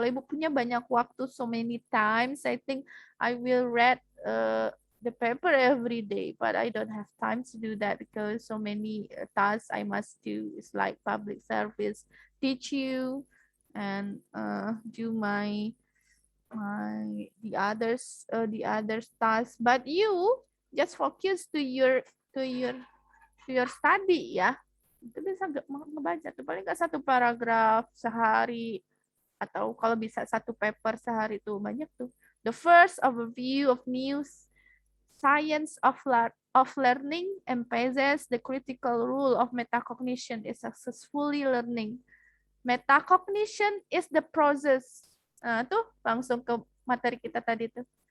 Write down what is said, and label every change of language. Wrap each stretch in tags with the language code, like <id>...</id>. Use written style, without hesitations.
<id>Kalau Ibu punya banyak waktu,</id> <en>so many times, I think I will read the paper every day, but I don't have time to do that because so many tasks I must do. It's like public service, teach you, and do the others tasks. But you just focus to your study ya.</en> <id>Itu bisa ngebaca tuh paling nggak satu paragraf sehari atau kalau bisa satu paper sehari tuh banyak tuh.</id> <en>The first overview of news science of learning emphasizes the critical role of metacognition is successfully learning. Metacognition is the process.</en> <id>Nah, tuh langsung ke materi kita tadi tuh.</id>